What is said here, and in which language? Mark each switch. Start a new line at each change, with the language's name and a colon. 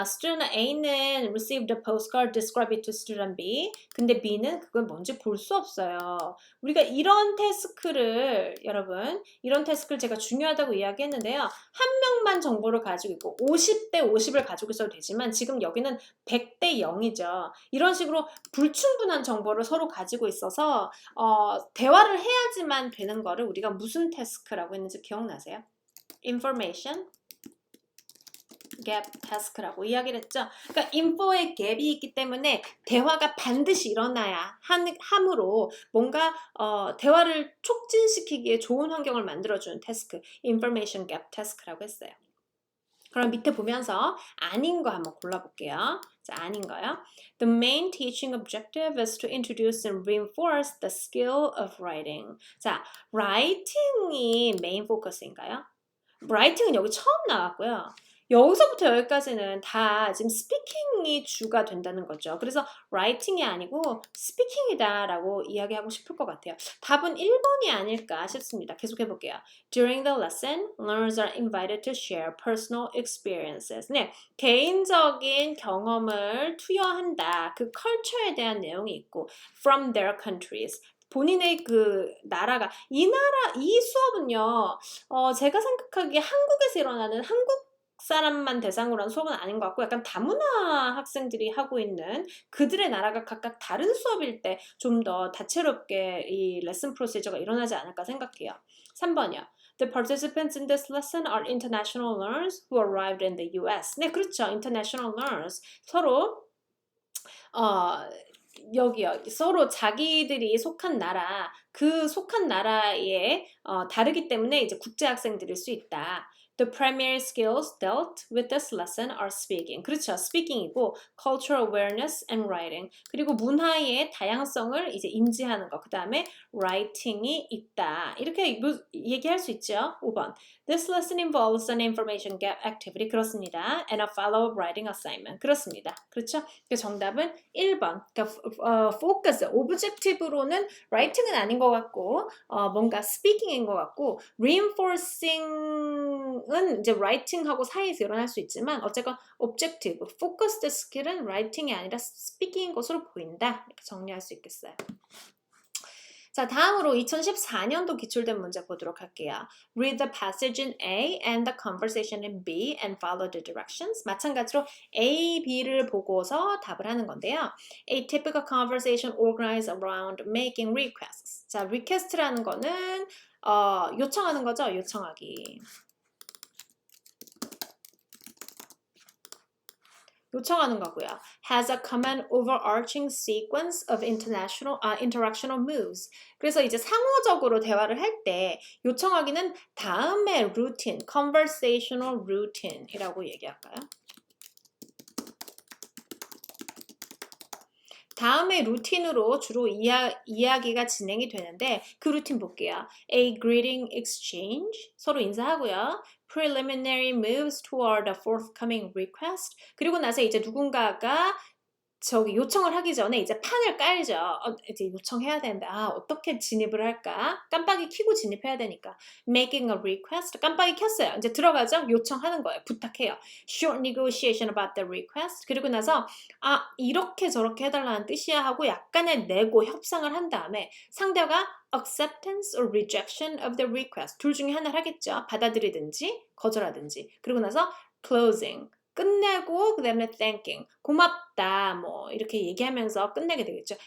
English: Student A는 received a postcard, describe it to Student B.
Korean: 근데 B는 그걸 뭔지 볼 수 없어요. 우리가 이런 태스크를 여러분 이런 태스크를 제가 중요하다고 이야기했는데요. 한 명만 정보를 가지고 있고 50대 50을 가지고 있어도 되지만 지금 여기는 100대 0이죠. 이런 식으로 불충분한 정보를 서로 가지고 있어서 대화를 해야지만 되는 거를 우리가 무슨 태스크라고 했는지 기억나세요? Information gap task라고 이야기를 했죠. 그러니까 인포의 갭이 있기 때문에 대화가 반드시 일어나야 함으로 뭔가 대화를 촉진시키기에 좋은 환경을 만들어주는 태스크, information gap task라고 했어요. 그럼 밑에 보면서 아닌 거 한번 골라볼게요. 자, 아닌 거요.
English: The main teaching objective is to introduce and reinforce the skill of writing.
Korean: 자, writing이 메인 포커스인가요? writing은 여기 처음 나왔고요. 여기서부터 여기까지는 다 지금 스피킹이 주가 된다는 거죠. 그래서 writing이 아니고 스피킹이다 라고 이야기하고 싶을 것 같아요. 답은 1번이 아닐까 싶습니다. 계속 해볼게요.
English: During the lesson, learners are invited to share personal experiences.
Korean: 네, 개인적인 경험을 투여한다. 그 컬처에 대한 내용이 있고
English: from their countries.
Korean: 본인의 그 나라가 이 수업은요. 제가 생각하기에 한국에서 일어나는 한국 사람만 대상으로 한 수업은 아닌 것 같고 약간 다문화 학생들이 하고 있는 그들의 나라가 각각 다른 수업일 때 좀 더 다채롭게 이 레슨 프로시저가 일어나지 않을까 생각해요. 3번이요.
English: The participants in this lesson are international learners who arrived in the US.
Korean: 네, 그렇죠.
English: International learners.
Korean: 서로 여기요. 서로 자기들이 속한 나라, 그 속한 나라에 다르기 때문에 이제 국제 학생들일 수 있다.
English: The primary skills dealt with this lesson are speaking.
Korean: 그렇죠.
English: speaking이고 cultural awareness and writing.
Korean: 그리고 문화의 다양성을 이제 인지하는 거. 그 다음에 writing이 있다. 이렇게 얘기할 수 있죠. 5번.
English: This lesson involves an information gap activity.
Korean: 그렇습니다.
English: And a follow-up writing assignment.
Korean: 그렇습니다. 그렇죠? 그 정답은 1번. 그러니까 focus, objective로는 writing은 아닌 것 같고 뭔가 speaking인 것 같고 reinforcing은 이제 writing하고 사이에서 일어날 수 있지만 어쨌건 objective, focused skill은 writing이 아니라 speaking인 것으로 보인다. 이렇게 정리할 수 있겠어요. 자, 다음으로 2014년도 기출된 문제 보도록 할게요.
English: Read the passage in A and the conversation in B and follow the directions.
Korean: 마찬가지로 A, B를 보고서 답을 하는 건데요.
English: A typical conversation organized around making requests.
Korean: 자, request라는 거는 요청하는 거죠. 요청하기. 요청하는 거고요.
English: Has a common overarching sequence of interactional moves.
Korean: 그래서 이제 상호적으로 대화를 할 때 요청하기는 다음의 routine, conversational routine이라고 얘기할까요? 다음의 루틴으로 주로 이야기가 진행이 되는데 그 루틴 볼게요.
English: A greeting exchange,
Korean: 서로 인사하고요.
English: Preliminary moves toward a forthcoming request.
Korean: 그리고 나서 이제 누군가가 요청을 하기 전에 이제 판을 깔죠. 이제 요청해야 되는데, 어떻게 진입을 할까? 깜빡이 켜고 진입해야 되니까.
English: Making a request.
Korean: 깜빡이 켰어요. 이제 들어가죠? 요청하는 거예요. 부탁해요.
English: Short negotiation about the request.
Korean: 그리고 나서, 이렇게 저렇게 해달라는 뜻이야 하고 약간의 내고 협상을 한 다음에 상대가
English: acceptance or rejection of the request.
Korean: 둘 중에 하나를 하겠죠. 받아들이든지 거절하든지. 그리고 나서 closing. 끝내고 그 다음에 thanking, 고맙다 뭐 이렇게 얘기하면서 끝내게 되겠죠.